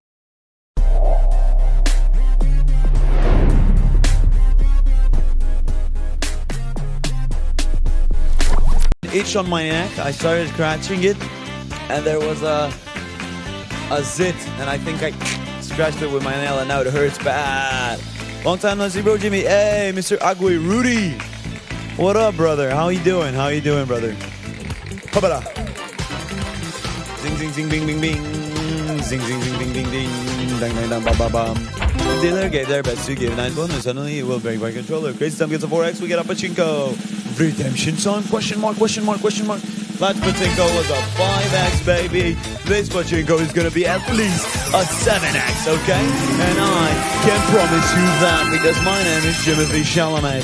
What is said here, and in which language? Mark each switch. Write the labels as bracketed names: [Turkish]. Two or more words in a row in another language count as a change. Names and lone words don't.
[English] Itch on my neck, I started scratching it, and there was a zit, and I think I scratched it with my nail, and now it hurts bad. Long time no see, bro, Jimmy. Hey, Mr. Agui Rudy. What up, brother? How you doing? How you doing, brother? Habara. Zing, zing, zing, bing, bing, bing. Zing, zing, zing, ding, ding, ding. Dang, dang, dang, ba, ba, bam. The dealer gave their best to give 9 bonus. Suddenly, it will break by controller. Crazy time gets a 4X. We get a pachinko. Redemption time? Question mark, question mark, question mark. Last pachinko was a 5X, baby. This pachinko is going to be at least a 7X, okay? And I can promise you that because my name is Timothy Chalamet.